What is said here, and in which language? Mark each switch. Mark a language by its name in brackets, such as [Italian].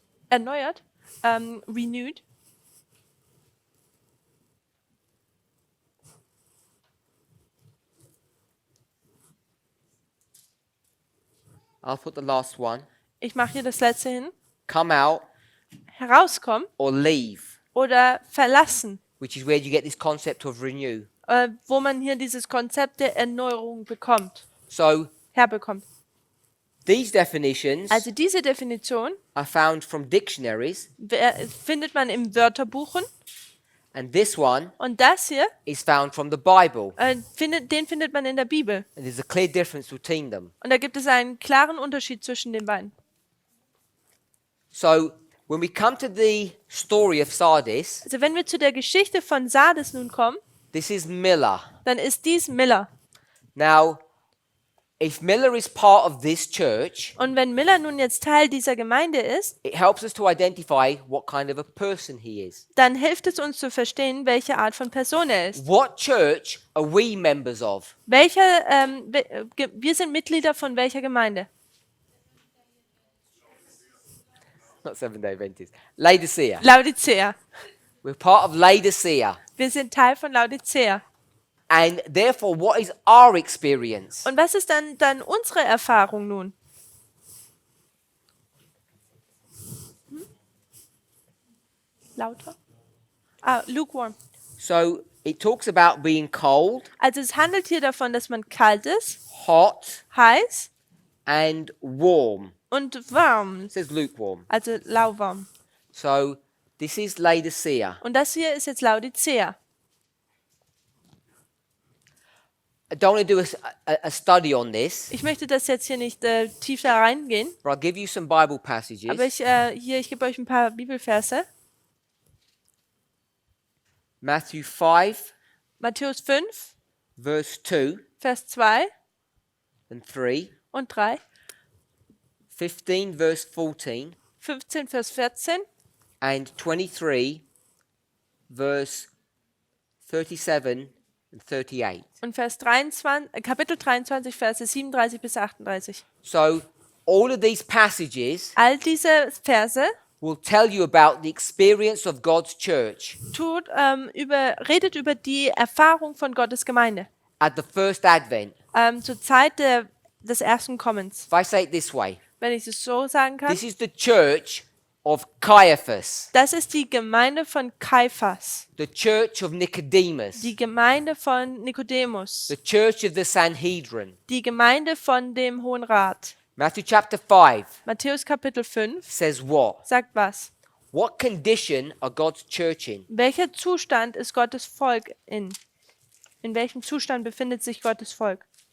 [German] Erneuert? [English] Renewed? I'll put the last one. [German] Ich mache hier das letzte hin. [English] Come out [German] Herauskommen [English] or leave, [German] oder verlassen. [English] which is where you get this concept of renew. [German] Wo man hier dieses Konzept der Erneuerung bekommt, [English] So [German] herbekommt. [English] these definitions [German] Also diese Definition [English] are found from dictionaries, [German] findet man in Wörterbuchen [English] And this one [German] Und das hier, [English] is found from the Bible. [German] den findet man in der Bibel. [English] And there's a clear difference between them. [German] Und da gibt es einen klaren Unterschied zwischen den beiden. [English] So when we come to the story of Sardis, [German] Also wenn wir zu der Geschichte von Sardes nun kommen, [English] this is Miller. [German] dann ist dies Miller. [English] Now, if Miller is part of this church, [German] Und wenn Miller nun jetzt Teil dieser Gemeinde ist, [English] it helps us to identify what kind of a person he is. [German] dann hilft es uns zu verstehen, welche Art von Person er ist. [English] What church are we members of? [German] Wir sind Mitglieder von welcher Gemeinde? [English] Not Seventh-day Adventist. Laodicea. [German] Laodicea. [English] We're part of Laodicea. [German] Wir sind Teil von Laodicea. [English] And therefore, what is our experience? [German] Und was ist dann unsere Erfahrung nun? Lauter? [English] Lukewarm. So it talks about being cold, [German] Also es handelt hier davon, dass man kalt ist, [English] hot, [German] heiß [English] and warm. [German] und warm. [English] It says lukewarm. [German] Also lauwarm. [English] So this is Laodicea. [German] Und das hier ist jetzt Laodicea. [English] I don't want to do a study on this, [German] Ich möchte das jetzt hier nicht tief da reingehen, [English] but I'll give you some Bible passages. [German] aber ich gebe euch ein paar Bibelverse. [English] Matthew 5, [German] Matthäus 5, [English] verse 2 [German] Vers 2 [English] and 3, [German] und 3, [English] 15, verse 14, [German] 15, Vers 14 [English] and 23, verse 37 and 38. [German] und Kapitel 23, Verse 37 bis 38. [English] So all of these passages [German] All diese Verse [English] will tell you about the experience of God's church [German] redet über die Erfahrung von Gottes Gemeinde [English] at the first advent. [German] zur Zeit des ersten Kommens. [English] If I say it this way, [German] Wenn ich es so sagen kann. [English] this is the church of Caiaphas, [German] Das ist die Gemeinde von Kaiphas, [English] the church of Nicodemus, [German] die Gemeinde von Nikodemus, [English] the church of the Sanhedrin. [German] die Gemeinde von dem Hohen Rat. [English] Matthew chapter 5 [German] Matthäus Kapitel 5 [English] says what? [German] sagt was? [English] What condition are God's church in? [German] Welcher Zustand ist Gottes Volk in? In welchem Zustand befindet sich Gottes Volk?